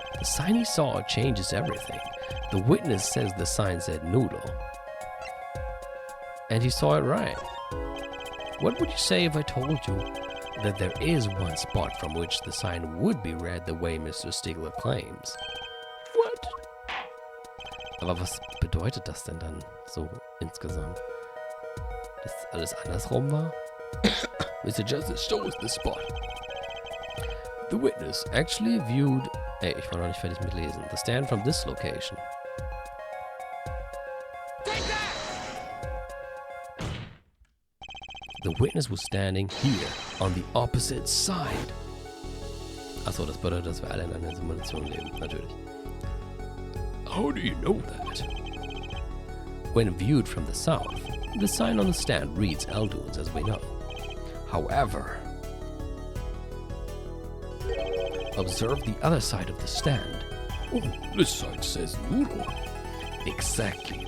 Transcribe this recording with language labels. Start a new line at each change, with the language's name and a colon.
English: The sign he saw changes everything. The witness says the sign said noodle. And he saw it right. What would you say if I told you that there is one spot from which the sign would be read the way Mr. Stickler claims? What?
German: Aber was bedeutet das denn dann so insgesamt? Dass alles andersrum war? Mr. Justice, show us the spot.
English: The witness actually viewed...
German: Ey, ich war noch nicht fertig mit lesen.
English: The stand from this location. The witness was standing here, on the opposite side.
German: Achso, das bedeutet, dass wir alle in einer Simulation leben, natürlich.
English: How do you know that? When viewed from the south, the sign on the stand reads Eldunes, as we know. However, observe the other side of the stand. Oh, this side says noodle. Exactly.